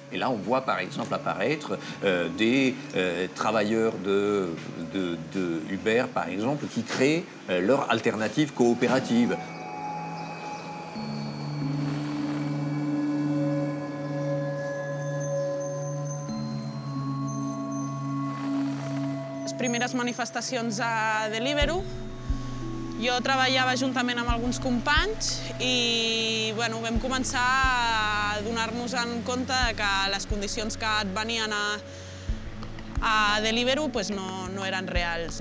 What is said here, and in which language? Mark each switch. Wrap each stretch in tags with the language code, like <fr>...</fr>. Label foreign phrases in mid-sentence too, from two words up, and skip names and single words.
<fr>Et là, on voit par exemple apparaître des travailleurs de Uber, par exemple, qui créent leur alternative coopérative.</fr> <ca>Les primeres manifestacions a Deliveroo, jo treballava juntament amb alguns companys i bueno, vam començar a donar-nos en compte que les condicions que et venien a Deliveroo pues no eren reals.</ca>